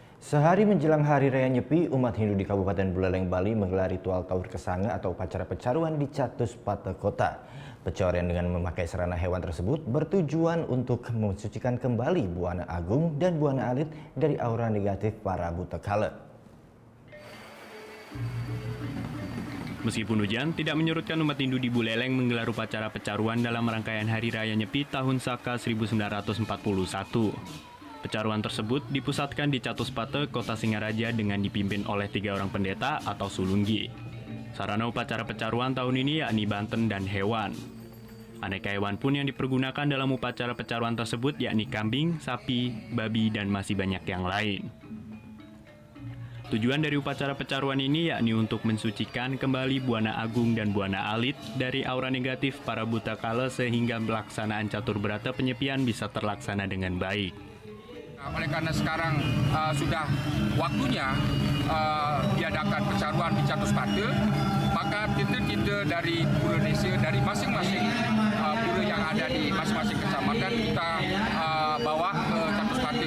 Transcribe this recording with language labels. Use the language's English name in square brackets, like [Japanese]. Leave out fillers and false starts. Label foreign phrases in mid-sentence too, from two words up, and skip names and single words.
[Indonesian] Sehari menjelang Hari Raya Nyepi, umat Hindu di Kabupaten Buleleng, Bali menggelar ritual Taur Kesanga atau upacara pecaruan di Catuspate Kota. Pencarian dengan memakai serana hewan tersebut bertujuan untuk mensucikan kembali Buana Agung dan Buana Alit dari aura negatif para buta kala. Meskipun hujan tidak menyurutkan umat Hindu di Buleleng menggelar upacara pecaruan dalam rangkaian Hari Raya Nyepi tahun Saka 1941. Pecaruan tersebut dipusatkan di Catuspate, Kota Singaraja dengan dipimpin oleh 3 orang pendeta atau sulunggi. Sarana upacara pecaruan tahun ini yakni banten dan hewan. Aneka hewan pun yang dipergunakan dalam upacara pecaruan tersebut yakni kambing, sapi, babi, dan masih banyak yang lain. Tujuan dari upacara pecaruan ini yakni untuk mensucikan kembali Buana Agung dan Buana Alit dari aura negatif para buta kala sehingga pelaksanaan catur berata penyepian bisa terlaksana dengan baik. Oleh karena sekarang sudah waktunya diadakan pecaruan di Catuspate, maka kita dari Indonesia, dari masing-masing pura yang ada di masing-masing kecamatan kita bawa ke Catuspate.